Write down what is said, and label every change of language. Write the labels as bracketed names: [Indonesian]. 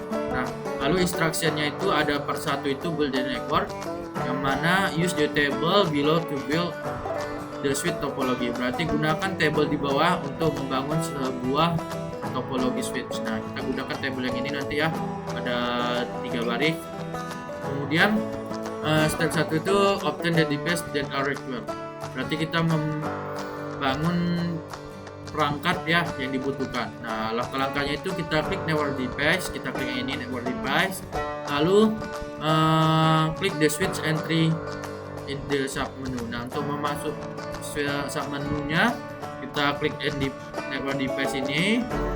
[Indonesian] Nah, lalu instruction-nya itu ada part 1 itu [English] build the network, [Indonesian] yang mana [English] use the table below to build the switch [Indonesian] topologi. Berarti gunakan table di bawah untuk membangun sebuah topologi switch. Nah, kita gunakan table yang ini nanti ya, ada 3 baris. Kemudian step 1 itu [English] obtain the device that are required. [Indonesian] Berarti kita membangun perangkat ya yang dibutuhkan. Nah, langkah-langkahnya itu kita klik network device, kita klik ini network device, lalu klik [English] the switch entry in the sub menu. [Indonesian] Nah, untuk memasuk sub menunya kita klik di network device ini.